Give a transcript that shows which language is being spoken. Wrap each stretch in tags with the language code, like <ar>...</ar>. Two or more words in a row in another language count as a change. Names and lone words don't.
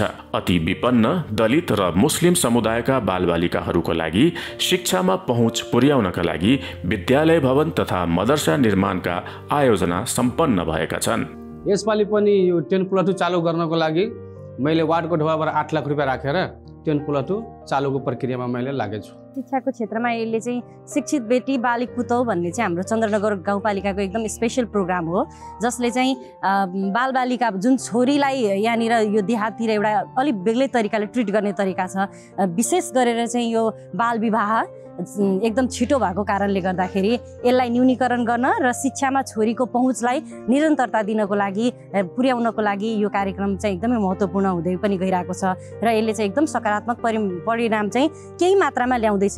<ne>अति विपन्न, दलित र मुस्लिम समुदायका बालबालिकाहरूको लागि शिक्षामा पहुँच पुर्याउनका लागि विद्यालय भवन तथा मदरसा निर्माणका आयोजना सम्पन्न भएका छन्। यसपालि पनि यो 10+2 चालू गर्नको लागि मैले वार्डको ढोकाबाट 8 लाख रुपैयाँ राखेर 10+2 चालुको प्रक्रियामा मैले लागेको छु। शिक्षाको क्षेत्रमा यसले चाहिँ शिक्षित बेटी बालिक पुतौ भन्ने चाहिँ हाम्रो चन्द्रनगर गाउँपालिकाको एकदम</ne> <en>special program</en> <ne>हो, जसले चाहिँ बालबालिका जुन छोरीलाई यहाँनिर यो देहाततिर एउटा अलिक बेग्लै तरिकाले ट्रिट गर्ने तरिका छ। विशेष गरेर चाहिँ यो बाल विवाह एकदम छिटो भएको कारणले गर्दाखेरि यसलाई न्यूनीकरण गर्न र शिक्षामा छोरीको पहुँचलाई निरन्तरता दिनको लागि पुर्याउनको लागि यो कार्यक्रम चाहिँ एकदमै महत्त्वपूर्ण हुँदै पनि गइरहेको छ र यसले चाहिँ एकदम सकारात्मक परिणाम चाहिँ केही मात्रामा ल्याउँदैछ।</ne>